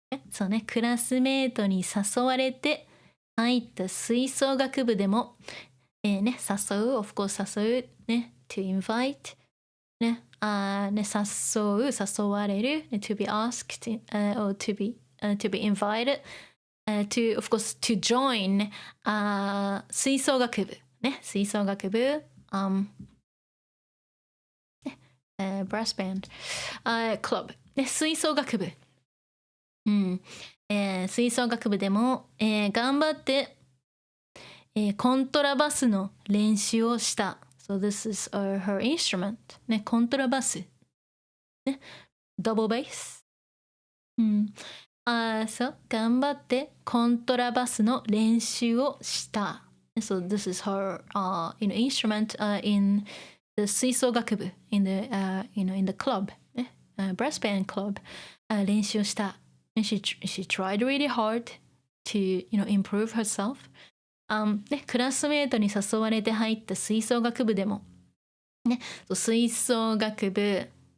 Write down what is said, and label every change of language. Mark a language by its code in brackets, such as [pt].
[ja] そうね、クラスメイトに誘われて入った吹奏楽部でも誘う、of course 誘う、ね、 [en] to invite、 [ja] ね、誘う、誘われる、 [en] to be asked、or to be invited、 to, of course, to join、 [ja] 吹奏楽部、ね、吹奏楽部、 [en] brass band、club、 [ja] ね、吹奏楽部、吹奏楽部でも、頑張ってコントラバスの練習をした。 [en] So this is her instrument. [ja] ね、コントラバス。ね、 [en] double bass。 [ja] そう、頑張ってコントラバスの練習をした。 [en] So this is her, instrument in the 吹奏楽部 in the, in the club, ね、brass band club、 [ja] 練習をした。 [en] And she tried really hard to, improve herself. [ja] クラスメートに誘われて入った吹奏楽部でも、ね、吹奏楽部、